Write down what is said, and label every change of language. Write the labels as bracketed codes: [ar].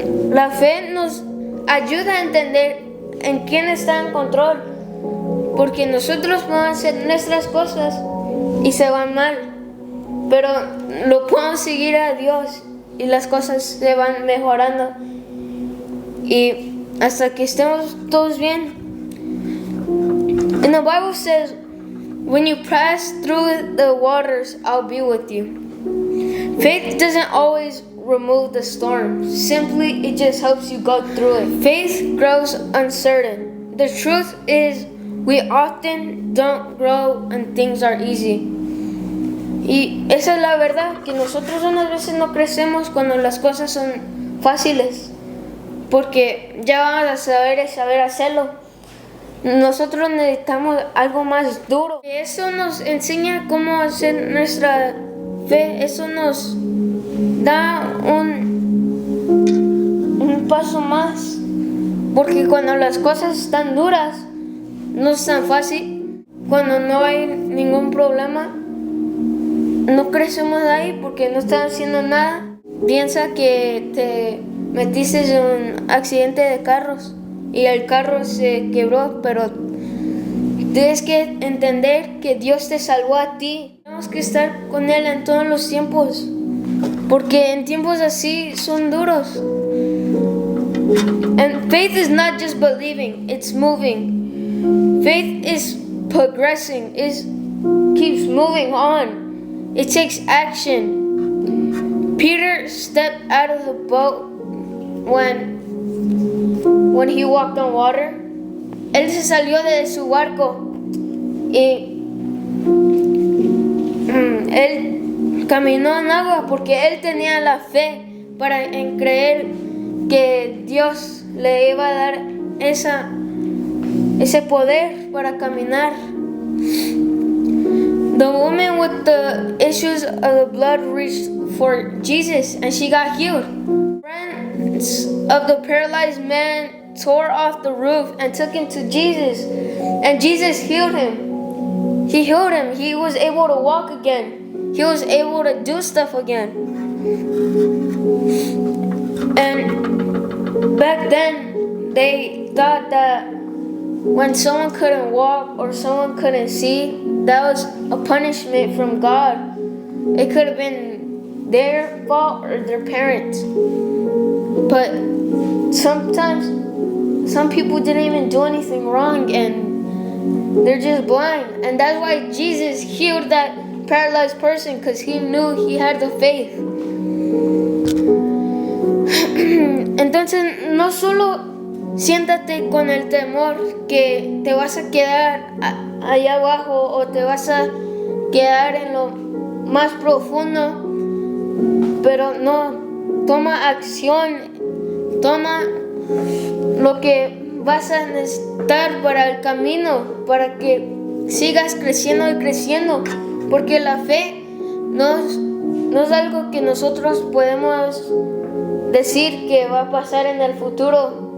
[es] La fe nos ayuda a entender en quién está en control, porque nosotros podemos hacer nuestras cosas y se van mal, pero lo podemos seguir a Dios y las cosas se van mejorando y hasta que estemos todos bien. [en] And the Bible says, when you pass through the waters, I'll be with you. Faith doesn't always remove the storm. Simply, it just helps you go through it. Faith grows uncertain. The truth is, we often don't grow when things are easy. [es] Y esa es la verdad, que nosotros unas veces no crecemos cuando las cosas son fáciles, porque ya vamos a saber hacerlo. Nosotros necesitamos algo más duro. Eso nos enseña cómo hacer nuestra fe. Eso nos da un paso más. Porque cuando las cosas están duras, no es tan fácil. Cuando no hay ningún problema, no crecemos ahí porque no estás haciendo nada. Piensa que te metiste en un accidente de carros y el carro se quebró, pero tienes que entender que Dios te salvó a ti. Tenemos que estar con Él en todos los tiempos, porque en tiempos así son duros. [en] And faith is not just believing, it's moving. Faith is progressing, keeps moving on. It takes action. Peter stepped out of the boat when he walked on water. [es] Él se salió de su barco y él caminó en agua porque él tenía la fe en creer que Dios le iba a dar ese poder para caminar. [en] The woman with the issues of the blood reached for Jesus and she got healed. Friends of the paralyzed man tore off the roof and took him to Jesus, and Jesus healed him. He healed him. He was able to walk again. He was able to do stuff again. And back then, they thought that when someone couldn't walk or someone couldn't see, that was a punishment from God. It could have been their fault or their parents. But sometimes some people didn't even do anything wrong and they're just blind. And that's why Jesus healed that paralyzed person, because he knew he had the faith. [es] Entonces, no solo siéntate con el temor que te vas a quedar allá abajo o te vas a quedar en lo más profundo, pero no, toma acción, toma lo que vas a necesitar para el camino, para que sigas creciendo y creciendo, porque la fe no es algo que nosotros podemos decir que va a pasar en el futuro.